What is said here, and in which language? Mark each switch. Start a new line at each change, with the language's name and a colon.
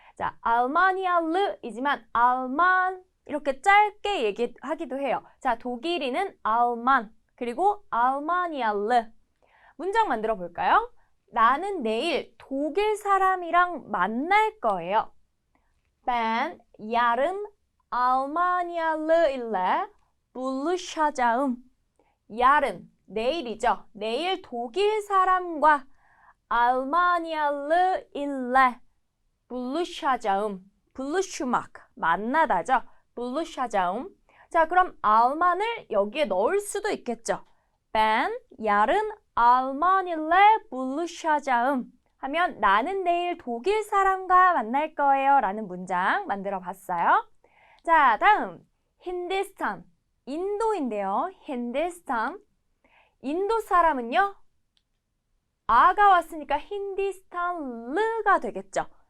Korean: 자, 알마니아르이지만 알만 이렇게 짧게 얘기하기도 해요. 자, 독일인은 알만, 그리고 알마니알르. 문장 만들어 볼까요? 나는 내일 독일 사람이랑 만날 거예요.
Turkish: Ben yarın Almanyalı ile buluşacağım.
Korean: yarın, 내일이죠. 내일 독일 사람과 알마니아르
Turkish: ile buluşacağım.
Korean: buluşmak, 만나다죠.
Turkish: buluşacağım.
Korean: 자, 그럼 알만을 여기에 넣을 수도 있겠죠.
Turkish: Ben yarın Alman ile buluşacağım.
Korean: 하면 나는 내일 독일 사람과 만날 거예요 라는 문장 만들어 봤어요. 자, 다음 힌두스탄, 인도인데요. 힌두스탄. 인도 사람은요. 아가 왔으니까 힌두스탄르가 되겠죠.